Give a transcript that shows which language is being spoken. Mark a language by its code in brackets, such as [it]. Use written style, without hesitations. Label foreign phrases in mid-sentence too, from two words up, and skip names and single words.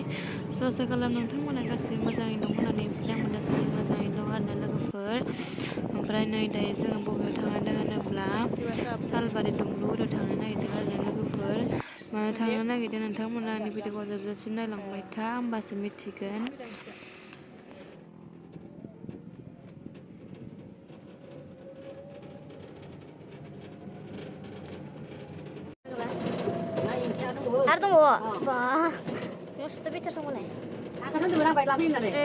[brx] आसा खालाम नोंथांमोना गासिबो मोजाङै दं होननानै। ओमफ्राय आंबो दासान्दि मोजाङै दं आरोना लोगोफोर। ओमफ्राय नै दायो जोङो बबेयाव थांनो होनोब्ला सालबारि दुमब्रुआव थांनो नागिरदों आरोना लोगोफोर। मानो थांनो नागिरदों नोंथांमोना आंनि भिडिअखौ जोबजासिम नायलांबाय था, होमबासो मिथिगोन। [id] Ada tunggu, wah, yang sudah bitter semua nih. Akan nanti orang baik lapin nanti.